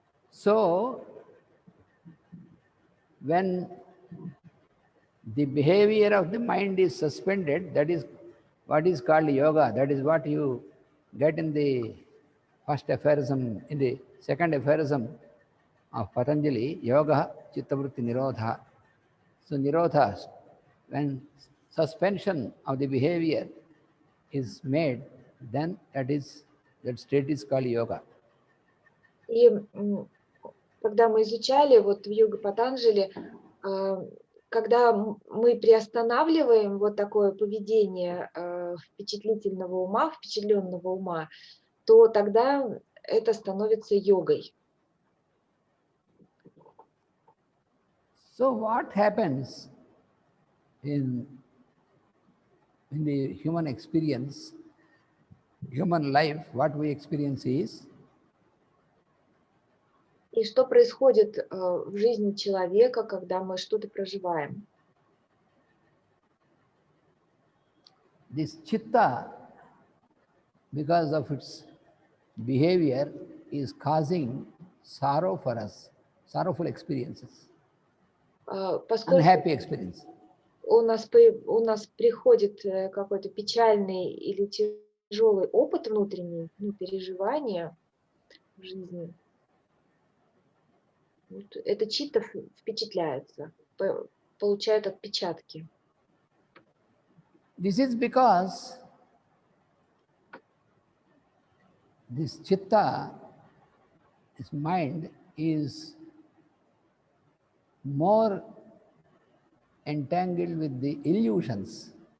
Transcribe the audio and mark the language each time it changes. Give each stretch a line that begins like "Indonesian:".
English: So when the behavior of the mind is suspended, that is what is called yoga. That is what you get in the first aphorism, in the second aphorism of Patanjali,
Sanskrit: yoga chittavritti nirodha.
English: So nirodha, when suspension of the behavior is made, then that state is called yoga.
Russian: И когда мы изучали вот в йога Патанджали, когда мы приостанавливаем вот такое поведение впечатленного ума, то тогда это становится йогой.
English: So what happens in the human experience, human life, what we experience is
Russian: И что происходит в жизни человека, когда мы что-то проживаем?
English: this chitta, because of its behavior, is causing sorrow for us, sorrowful experiences,
Russian: Поскольку
English: unhappy experience.
Russian: у нас приходит какой-то печальный или тяжелый опыт внутренний, переживания в жизни, вот это читта впечатляется, получает отпечатки.
English: This is because this chitta, this mind, is more entangled with the illusions.